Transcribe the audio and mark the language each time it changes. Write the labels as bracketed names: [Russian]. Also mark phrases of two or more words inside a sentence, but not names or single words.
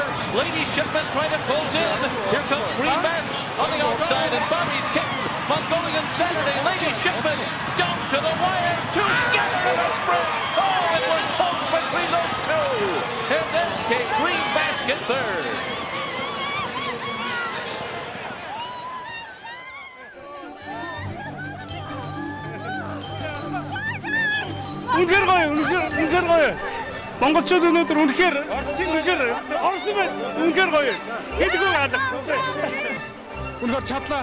[English] Lady Shipman trying to close in. Here comes Green Mask on the outside, and Bobby's Kitten. Mongolian Saturday, Lady Shipman down to the wire, together in a sprint. Oh, it was close between those two. And then came Green Mask in third. [Mongolian] Үнэхээр гоё. Монголчууд өнөөдөр үнэхээр орсон байт. Үнэхээр гоё. Хэдгүү алга. Үнэхээр чадлаа.